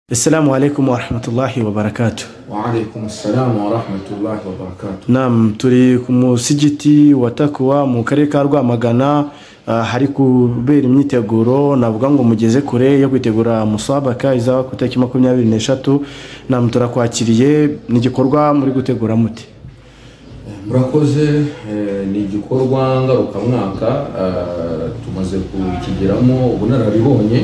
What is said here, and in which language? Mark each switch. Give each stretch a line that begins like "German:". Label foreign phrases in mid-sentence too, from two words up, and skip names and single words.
Arabic: السلام عليكم ورحمة الله وبركاته. وعليكم السلام ورحمة الله وبركاته.
Kinyarwanda: Naam, turi ku musigiti wa Takwa mu karere ka Rwamagana, hari kubera imyiteguro navuga ngo mugeze kure yo kwitegura musabaka izaba ku tariki 23. Naam, turakwakiriye n'igikorwa muri gutegura muti. Murakoze, ni igikorwa ngaruka mwaka tumaze kukigeramo ubunararibonye.